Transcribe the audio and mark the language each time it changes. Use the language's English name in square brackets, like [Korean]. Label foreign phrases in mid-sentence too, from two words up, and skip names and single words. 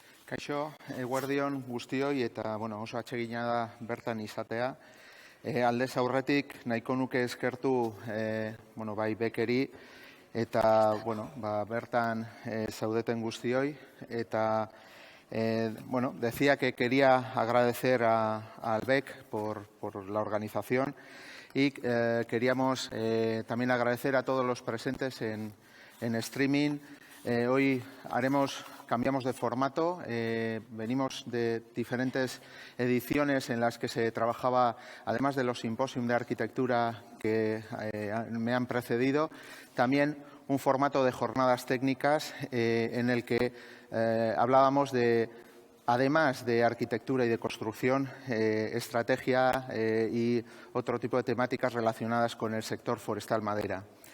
[Basque] Kaixo, eguerdion guztioi eta oso atsegina da bertan izatea. Aldez aurretik nahiko nuke eskertu bai bekeri eta bertan zaudeten guztioi. [Spanish] Eta decía que quería agradecer al BEC por la organización y queríamos también agradecer a todos los presentes en streaming. Hoy cambiamos de formato, venimos de diferentes ediciones en las que se trabajaba, además de los simposios de arquitectura que me han precedido, también un formato de jornadas técnicas en el que hablábamos de, además de arquitectura y de construcción, estrategia y otro tipo de temáticas relacionadas con el sector forestal madera.